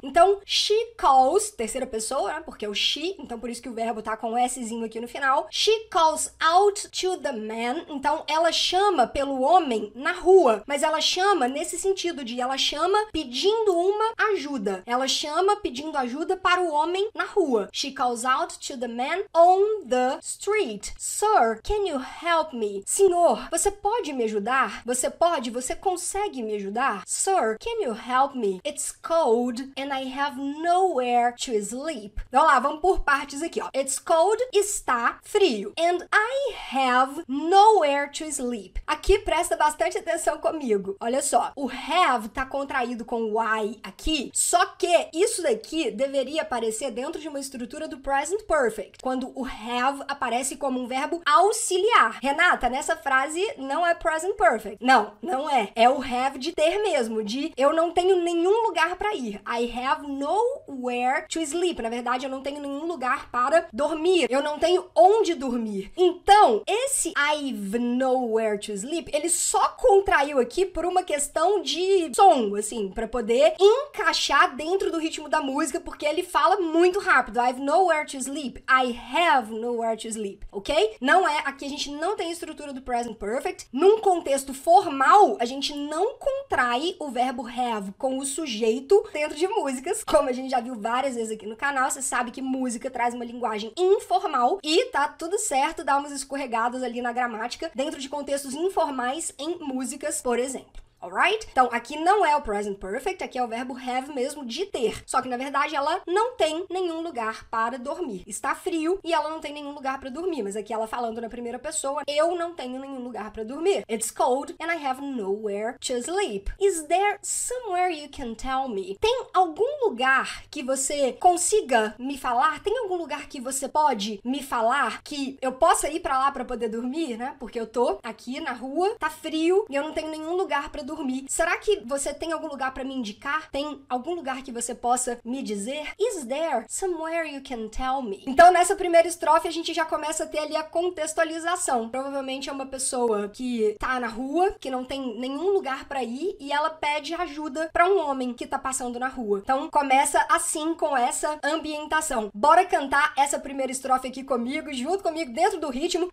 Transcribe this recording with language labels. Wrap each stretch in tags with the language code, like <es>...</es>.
<pt>Então,</pt> <en>she calls,</en> <pt>terceira pessoa, né? Porque é o she, então por isso que o verbo tá com um Szinho aqui no final.</pt> <en>She calls out to the man.</en> <pt>Então, ela chama pelo homem na rua, mas ela chama nesse sentido de ela chama pedindo uma ajuda. Ela chama pedindo ajuda para o homem na rua.</pt> <en>She calls out to the man on the street. Sir, can you help me?</en> <pt>Senhor, você pode me ajudar? Você consegue me ajudar?</pt> <en>Sir, can you help me? It's cold and I have nowhere to sleep.</en> <pt>Vamos lá, vamos por partes aqui, ó.</pt> <en>It's cold,</en> <pt>está frio.</pt> <en>And I have nowhere to sleep.</en> <pt>Aqui presta bastante atenção comigo. Olha só, o have tá contraído com o I aqui, só que isso daqui deveria aparecer dentro de uma estrutura do present perfect, quando o have aparece como um verbo auxiliar. Renata, nessa frase não é present perfect. Não, não é. É o have de ter mesmo, de eu não tenho nenhum lugar para ir.</pt> <en>I have nowhere to sleep.</en> <pt>Na verdade, eu não tenho nenhum lugar para dormir. Eu não tenho onde dormir. Então, esse</pt> <en>I've nowhere to sleep,</en> <pt>ele só contraiu aqui por uma questão de som, assim, pra poder encaixar dentro do ritmo da música, porque ele fala muito rápido.</pt> <en>I've nowhere to sleep. I have nowhere to sleep, ok?</en> <pt>Não é, aqui a gente não tem estrutura do present perfect. Num contexto formal, a gente não contrai o verbo have com o sujeito dentro de músicas, como a gente já viu várias vezes aqui no canal. Você sabe que música traz uma linguagem informal e tá tudo certo dar umas escorregadas ali na gramática dentro de contextos informais em músicas, por exemplo. Alright? Então, aqui não é o present perfect, aqui é o verbo have mesmo, de ter. Só que, na verdade, ela não tem nenhum lugar para dormir. Está frio e ela não tem nenhum lugar para dormir. Mas aqui ela falando na primeira pessoa, eu não tenho nenhum lugar para dormir.</pt> <en>It's cold and I have nowhere to sleep. Is there somewhere you can tell me?</en> <pt>Tem algum lugar que você consiga me falar? Tem algum lugar que você pode me falar que eu possa ir para lá para poder dormir, né? Porque eu tô aqui na rua, tá frio e eu não tenho nenhum lugar para dormir. dormir. Será que você tem algum lugar pra me indicar? Tem algum lugar que você possa me dizer?</pt> <en>Is there somewhere you can tell me?</en> <pt>Então, nessa primeira estrofe, a gente já começa a ter ali a contextualização. Provavelmente é uma pessoa que tá na rua, que não tem nenhum lugar pra ir, e ela pede ajuda pra um homem que tá passando na rua. Então, começa assim, com essa ambientação. Bora cantar essa primeira estrofe aqui comigo, junto comigo, dentro do ritmo.</pt>